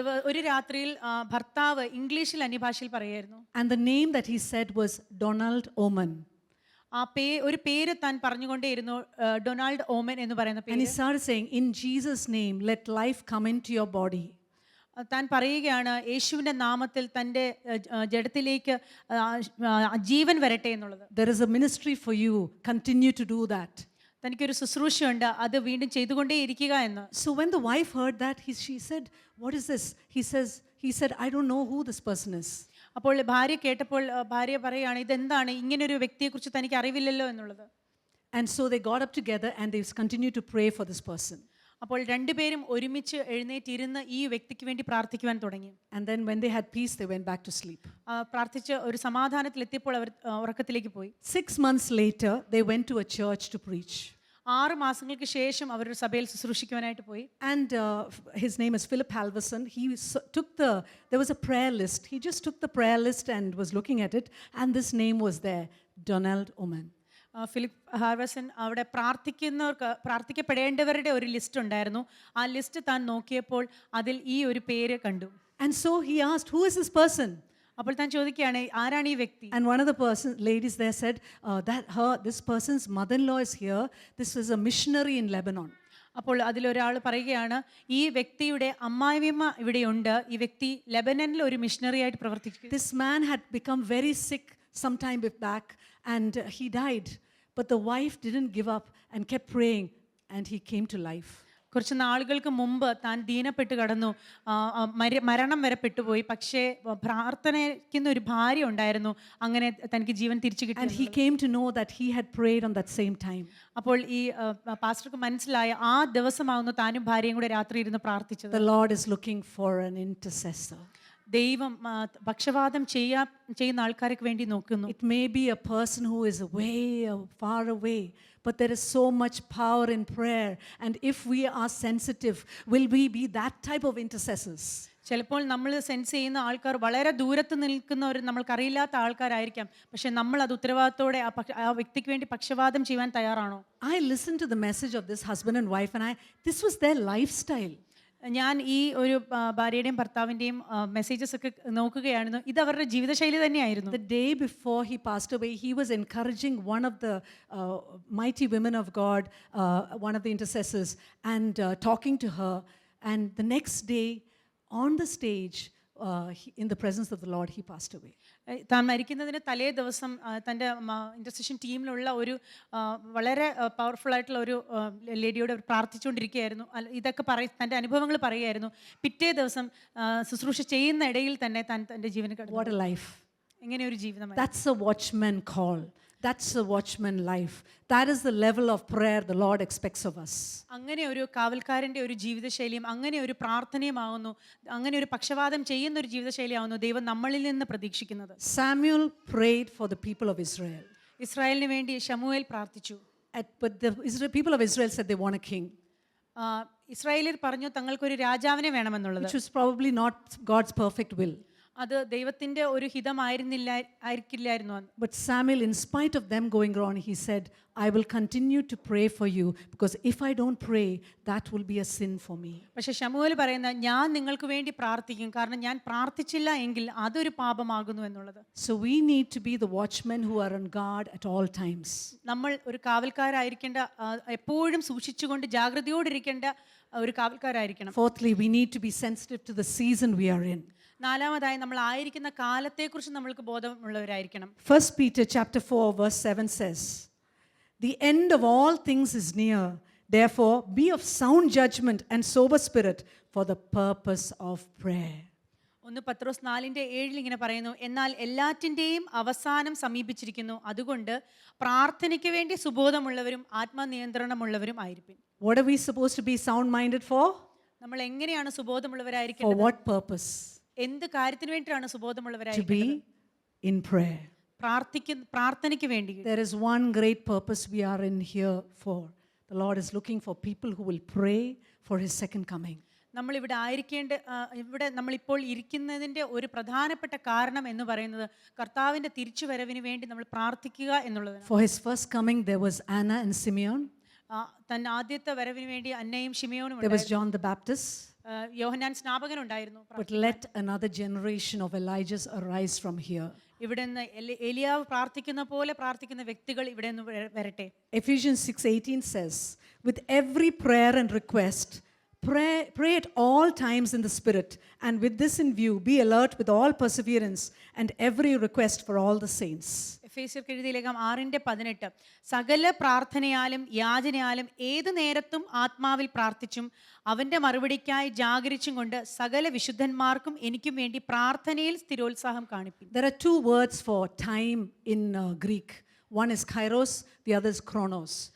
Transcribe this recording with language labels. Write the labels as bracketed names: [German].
[Malayalam] ഒരു രാത്രിയിൽ ഭർത്താവ് ഇംഗ്ലീഷിൽ അന്യഭാഷയിൽ പറയായിരുന്നു. [English] And the name that he said was Donald Oman. [Malayalam] ഒരു പേര് താൻ പറഞ്ഞുകൊണ്ടേയിരുന്നു, ഡൊണാൾഡ് ഓമൻ എന്ന് പറയുന്ന പേര്. [English] And he started saying, in Jesus' name, let life come into your body. [Malayalam] താൻ പറയുകയാണ്, യേശുവിന്റെ നാമത്തിൽ തൻ്റെ ജഡത്തിലേക്ക് ജീവൻ വരട്ടെ എന്നുള്ളത്. [English] There is a ministry for you. Continue to do that. [Malayalam] തനിക്കൊരു ശുശ്രൂഷയുണ്ട്, അത് വീണ്ടും ചെയ്തുകൊണ്ടേ ഇരിക്കുക എന്ന്. [English] So when the wife heard that, she said, what is this? He said, I don't know who this person is. [Malayalam] അപ്പോൾ ഭാര്യ കേട്ടപ്പോൾ ഭാര്യ പറയുകയാണ്, ഇതെന്താണ്, ഇങ്ങനൊരു വ്യക്തിയെക്കുറിച്ച് തനിക്ക് അറിവില്ലല്ലോ എന്നുള്ളത്. [English] And so they got up together and they continued to pray for this person. [Malayalam] അപ്പോൾ രണ്ടുപേരും ഒരുമിച്ച് എഴുന്നേറ്റിരുന്ന് ഈ വ്യക്തിക്ക് വേണ്ടി പ്രാർത്ഥിക്കുവാൻ തുടങ്ങി. [English] And then when they had peace, they went back to sleep. [Malayalam] പ്രാർത്ഥിച്ച് ഒരു സമാധാനത്തിൽ എത്തിയപ്പോൾ അവർ ഉറക്കത്തിലേക്ക് പോയി. [English] 6 months later, they went to a church to preach. [Malayalam] 6 മാസങ്ങൾക്ക് ശേഷം അവർ ഒരു സഭയിൽ ശുശ്രൂഷിക്കുവാനായിട്ട് പോയി. [English] And his name is Philip Halverson. There was a prayer list. He just took the prayer list and was looking at it, and this name was there, Donald Oman. [Malayalam] Philip ഹാർവസൺ അവിടെ പ്രാർത്ഥിക്കപ്പെടേണ്ടവരുടെ ഒരു list ഉണ്ടായിരുന്നു. ആ list താൻ നോക്കിയപ്പോൾ അതിൽ ഈ ഒരു പേര് കണ്ടു. [English] And so he asked, who is this person? [Malayalam] അപ്പോൾ താൻ ചോദിക്കുകയാണ്, ആരാണ് ഈ വ്യക്തി? [English] And one of the ladies there said, this person's mother-in-law is here. This is a missionary in Lebanon. [Malayalam] അപ്പോൾ അതിലൊരാൾ പറയുകയാണ്, ഈ വ്യക്തിയുടെ അമ്മായിയമ്മ ഇവിടെയുണ്ട്. ഈ വ്യക്തി ലെബനനിൽ ഒരു മിഷണറി ആയിട്ട് പ്രവർത്തിക്കുന്നു. [English] This man had become very sick some time back and he died. But the wife didn't give up and kept praying and he came to life. [Malayalam] കുറച്ച് നാളുകൾക്ക് മുമ്പ് താൻ ദീനപ്പെട്ട് കടന്നു, മരണം വരെ പെട്ടുപോയി. പക്ഷേ പ്രാർത്ഥനയ്ക്കുന്ന ഒരു ഭാര്യ ഉണ്ടായിരുന്നു, അങ്ങനെ തനിക്ക് ജീവൻ തിരിച്ചു കിട്ടി. [English] And he came to know that he had prayed on that same time. [Malayalam] അപ്പോൾ ഈ പാസ്റ്റർക്ക് മനസ്സിലായ ആ ദിവസമാകുന്നു താനും ഭാര്യയും കൂടെ രാത്രി ഇരുന്ന് പ്രാർത്ഥിച്ചത്. [English] The Lord is looking for an intercessor. [Malayalam] ദൈവം പക്ഷവാതം ചെയ്യുന്ന ആൾക്കാർക്ക് വേണ്ടി നോക്കുന്നു. [English] It may be a person who is far away, but there is so much power in prayer. And if we are sensitive, will we be that type of intercessors? [Malayalam] ചിലപ്പോൾ നമ്മൾ sense ചെയ്യുന്ന ആൾക്കാർ വളരെ ദൂരത്ത് നിൽക്കുന്നവർ, നമ്മൾക്കറിയില്ലാത്ത ആൾക്കാരായിരിക്കാം. പക്ഷെ നമ്മൾ അത് ഉത്തരവാദിത്തോടെ ആ വ്യക്തിക്ക് വേണ്ടി പക്ഷവാതം ചെയ്യാൻ തയ്യാറാണോ? [English] I listened to the message of this husband and wife and this was their lifestyle. [Malayalam] ഞാൻ ഈ ഒരു ഭാര്യയുടെയും ഭർത്താവിൻ്റെയും മെസ്സേജസ് ഒക്കെ നോക്കുകയായിരുന്നു. ഇത് അവരുടെ ജീവിതശൈലി തന്നെയായിരുന്നു. [English] The day before he passed away, he was encouraging one of the mighty women of God, one of the intercessors, and talking to her. And the next day on the stage, in the presence of the Lord, he passed away. [Malayalam] താൻ മരിക്കുന്നതിന് തലേ ദിവസം തൻ്റെ intercession ടീമിലുള്ള ഒരു വളരെ powerful ആയിട്ടുള്ള ഒരു ലേഡിയോട് പ്രാർത്ഥിച്ചുകൊണ്ടിരിക്കുകയായിരുന്നു. ഇതൊക്കെ തൻ്റെ അനുഭവങ്ങൾ പറയുകയായിരുന്നു. പിറ്റേ ദിവസം ശുശ്രൂഷ ചെയ്യുന്ന ഇടയിൽ തന്നെ താൻ തൻ്റെ ജീവന് കടന്നു. [English] What a life. [Malayalam] എങ്ങനെ ഒരു ജീവിതം. [English] That's a watchman call. That's a watchman life. That is the level of prayer the Lord expects of us. [Malayalam] അങ്ങനെ ഒരു കാവൽക്കാരൻ്റെ ഒരു ജീവിതശൈലിയും അങ്ങനെ ഒരു പ്രാർത്ഥനയുമാവുന്നു, അങ്ങനെ ഒരു പക്ഷപാതം ചെയ്യുന്ന ഒരു ജീവിതശൈലിയാവുന്നു ദൈവം നമ്മളിൽ നിന്ന് പ്രതീക്ഷിക്കുന്നത്. [English] Samuel prayed for the people of Israel. [Malayalam] ഇസ്രായേലിന് വേണ്ടി ശമൂവേൽ പ്രാർത്ഥിച്ചു. [English] But the people of Israel said they want a king. [Malayalam] ഇസ്രായേലിൽ പറഞ്ഞു തങ്ങൾക്കൊരു രാജാവിനെ വേണമെന്നുള്ളത്. [English] Which was probably not God's perfect will. [Malayalam] അത് ദൈവത്തിൻ്റെ ഒരു ഹിതമായിരുന്നില്ലായിരുന്നു. [English] But Samuel, in spite of them going wrong, he said, I will continue to pray for you, because if I don't pray, that will be a sin for me. [Malayalam] പക്ഷേ ശമൂവേൽ പറയുന്ന ഞാൻ നിങ്ങൾക്ക് വേണ്ടി പ്രാർത്ഥിക്കും, കാരണം ഞാൻ പ്രാർത്ഥിച്ചില്ല എങ്കിൽ അതൊരു പാപമാകുന്നു എന്നുള്ളത്. [English] So we need to be the watchmen who are on guard at all times. [Malayalam] നമ്മൾ ഒരു കാവൽക്കാരായിരിക്കേണ്ട, എപ്പോഴും സൂക്ഷിച്ചുകൊണ്ട് ജാഗ്രതയോടിരിക്കേണ്ട ഒരു കാവൽക്കാരായിരിക്കണം. [English] Fourthly, we need to be sensitive to the season we are in. [Malayalam] നാലാമതായി നമ്മൾ ആയിരിക്കുന്ന കാലത്തെക്കുറിച്ച് നമ്മൾക്ക് ബോധമുള്ളവരായിരിക്കണം. [English] 1 Peter chapter 4 verse 7 says, the end of all things is near. Therefore, be of sound judgment and sober spirit for the purpose of prayer. [Malayalam] 1 പത്രോസ് 4:7 ഇങ്ങനെ പറയുന്നു, എന്നാൽ എല്ലാറ്റിൻ്റെയും അവസാനം സമീപിച്ചിരിക്കുന്നു, അതുകൊണ്ട് പ്രാർത്ഥനയ്ക്ക് വേണ്ടി സുബോധമുള്ളവരും ആത്മനിയന്ത്രണമുള്ളവരും ആയിരിക്കും. [English] What are we supposed to be sound-minded for? [Malayalam] നമ്മൾ എങ്ങനെയാണ് സുബോധമുള്ളവരായിരിക്കും? [English] For what purpose? [Malayalam] എന്ത് കാര്യത്തിന് വേണ്ടിയാണ് [English] To [Malayalam] സുബോധമുള്ളവരായിരിക്കും? [English] be in prayer. [Malayalam] പ്രാർത്ഥനയ്ക്ക് വേണ്ടി. [English] There is one great purpose we are in here for. The Lord is looking for people who will pray for his second coming. [Malayalam] നമ്മൾ ഇവിടെ ഇവിടെ നമ്മളിപ്പോൾ ഇരിക്കുന്നതിൻ്റെ ഒരു പ്രധാനപ്പെട്ട കാരണം എന്ന് പറയുന്നത് കർത്താവിൻ്റെ തിരിച്ചുവരവിന് വേണ്ടി നമ്മൾ പ്രാർത്ഥിക്കുക എന്നുള്ളതാണ്. [English] For his first coming there was Anna and Simeon. [Malayalam] തൻ്റെ ആദ്യത്തെ വരവിന് വേണ്ടി അന്നയും ശിമയോനും [English] There was John the Baptist. [Malayalam] യോഹന്നാൻ സ്നാപകൻ ഉണ്ടായിരുന്നു. [English] But let another generation of Elijahs arise from here. [Malayalam] ഇവിടെ നിന്ന് എലിയാവ് പ്രാർത്ഥിക്കുന്ന പോലെ പ്രാർത്ഥിക്കുന്ന വ്യക്തികൾ ഇവിടെ നിന്ന് വരട്ടെ. [English] Ephesians 6:18 says, with every prayer and request, pray at all times in the Spirit, and with this in view, be alert with all perseverance and every request for all the saints. [Malayalam] എഫേസ്യർക്ക് എഴുതിയ ലേഖനം 6:18 സകല പ്രാർത്ഥനയാലും യാചനയാലും ഏതു നേരത്തും ആത്മാവിൽ പ്രാർത്ഥിച്ചും അവൻ്റെ മറുപടിക്കായി ജാഗരിച്ചും കൊണ്ട് സകല വിശുദ്ധന്മാർക്കും എനിക്കും വേണ്ടി പ്രാർത്ഥനയിൽ സ്ഥിരോത്സാഹം കാണിപ്പിൻ. [English] There are two words for time in Greek. One is kairos, the other is chronos.